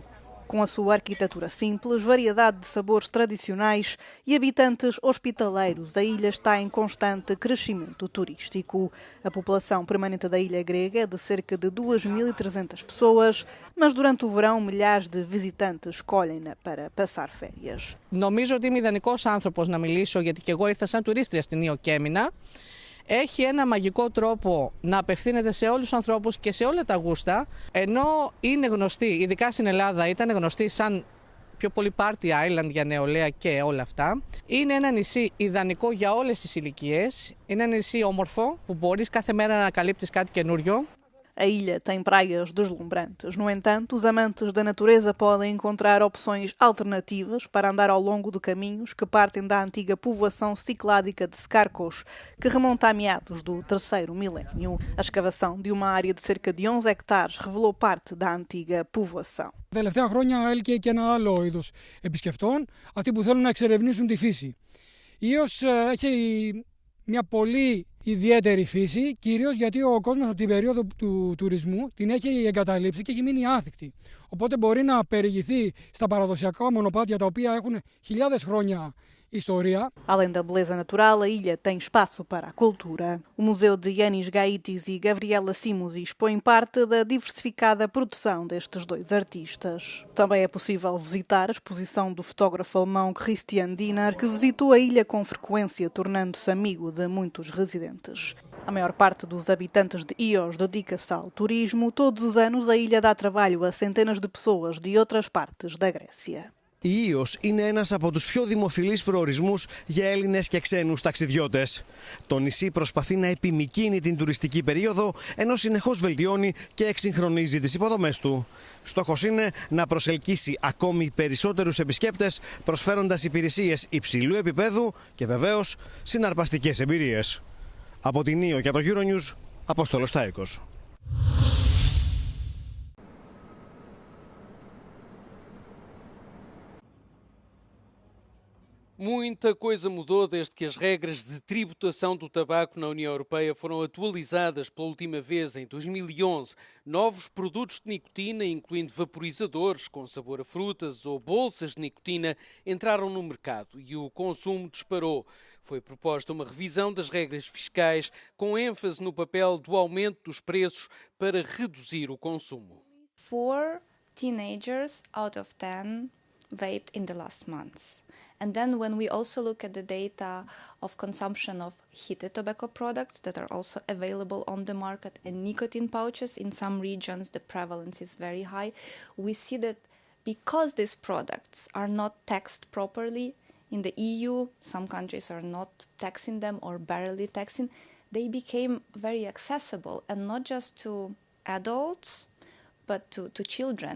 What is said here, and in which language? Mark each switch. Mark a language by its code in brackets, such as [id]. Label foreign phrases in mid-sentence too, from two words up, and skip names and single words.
[pt] Com a sua arquitetura simples, variedade de sabores tradicionais e habitantes hospitaleiros, a ilha está em constante crescimento turístico. A população permanente da ilha grega é de cerca de 2.300 pessoas, mas durante o verão milhares de visitantes escolhem-na para passar férias. [el] Νομίζω ότι είμαι ιδανικός άνθρωπος να μιλήσω, γιατί και εγώ ήρθα σαν τουρίστρια στην Ιω και έμεινα. Έχει ένα μαγικό τρόπο να απευθύνεται σε όλους τους ανθρώπους και σε όλα τα γούστα, ενώ είναι γνωστή, ειδικά στην Ελλάδα, ήταν γνωστή σαν πιο πολύ [en] party island [el] για νεολαία και όλα αυτά. Είναι ένα νησί ιδανικό για όλες τις ηλικίες, είναι ένα νησί όμορφο που μπορείς κάθε μέρα να ανακαλύπτεις κάτι καινούριο. [pt] A ilha tem praias deslumbrantes. No entanto, os amantes da natureza podem encontrar opções alternativas para andar ao longo de caminhos que partem da antiga povoação cicládica de Skarkos, que remonta a meados do terceiro milénio. A escavação de uma área de cerca de 11 hectares revelou parte da antiga povoação. [el] Τα τελευταία χρόνια έλκυε και ένα άλλο είδος επισκεφτών, αυτοί που θέλουν να εξερευνήσουν τη φύση. Ίως έχει μια πολύ ιδιαίτερη φύση, κυρίως γιατί ο κόσμος από την περίοδο του τουρισμού την έχει εγκαταλείψει και έχει μείνει άθικτη. Οπότε μπορεί να περιηγηθεί στα παραδοσιακά μονοπάτια τα οποία έχουν χιλιάδες χρόνια história. [pt] Além da beleza natural, a ilha tem espaço para a cultura. O Museu de Yanis Gaitis e Gabriela Simos expõe parte da diversificada produção destes dois artistas. Também é possível visitar a exposição do fotógrafo alemão Christian Diener, que visitou a ilha com frequência, tornando-se amigo de muitos residentes. A maior parte dos habitantes de Ios dedica-se ao turismo. Todos os anos a ilha dá trabalho a centenas de pessoas de outras partes da Grécia. [el] Η Ιος είναι ένας από τους πιο δημοφιλείς προορισμούς για Έλληνες και ξένους ταξιδιώτες. Το νησί προσπαθεί να επιμικρύνει την τουριστική περίοδο, ενώ συνεχώς βελτιώνει και εξυγχρονίζει τις υποδομές του. Στόχος είναι να προσελκύσει ακόμη περισσότερους επισκέπτες, προσφέροντας υπηρεσίες υψηλού επίπεδου και βεβαίως συναρπαστικές εμπειρίες. Από την Ιο και το Euronews, Απόστολος Τάικος. [pt] Muita coisa mudou desde que as regras de tributação do tabaco na União Europeia foram atualizadas pela última vez em 2011. Novos produtos de nicotina, incluindo vaporizadores com sabor a frutas ou bolsas de nicotina, entraram no mercado e o consumo disparou. Foi proposta uma revisão das regras fiscais com ênfase no papel do aumento dos preços para reduzir o consumo. [en] 4 teenagers out of 10 vaped in the last months. And then when we also look at the data of consumption of heated tobacco products that are also available on the market and nicotine pouches, in some regions the prevalence is very high, we see that because these products are not taxed properly in the EU, some countries are not taxing them or barely taxing, they became very accessible, and not just to adults, but to children.